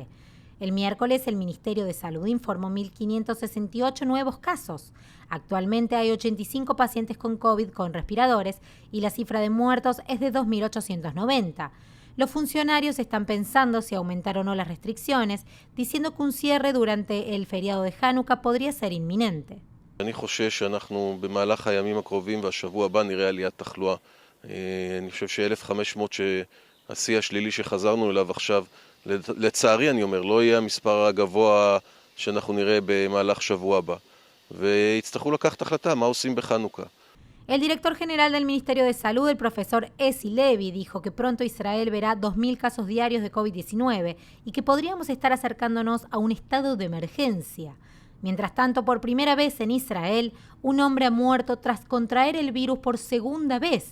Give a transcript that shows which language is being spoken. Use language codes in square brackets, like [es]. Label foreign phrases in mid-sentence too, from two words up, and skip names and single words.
[es] El miércoles, el Ministerio de Salud informó 1.568 nuevos casos. Actualmente hay 85 pacientes con COVID con respiradores y la cifra de muertos es de 2.890. Los funcionarios están pensando si aumentar o no las restricciones, diciendo que un cierre durante el feriado de Hanukkah podría ser inminente. [he] אני חושש שאנחנו במהלך הימים הקרובים והשבוע הבא נראה עליית תחלואה. אני חושב ש-1,500 שהשיא השלילי שחזרנו אליו עכשיו, לצערי אני אומר, לא יהיה המספר הגבוה שאנחנו נראה במהלך שבוע הבא. ויצטרכו לקחת החלטה מה עושים בחנוכה. [es] El director general del Ministerio de Salud, el profesor Ezi Levi, dijo que pronto Israel verá 2.000 casos diarios de COVID-19 y que podríamos estar acercándonos a un estado de emergencia. Mientras tanto, por primera vez en Israel, un hombre ha muerto tras contraer el virus por segunda vez.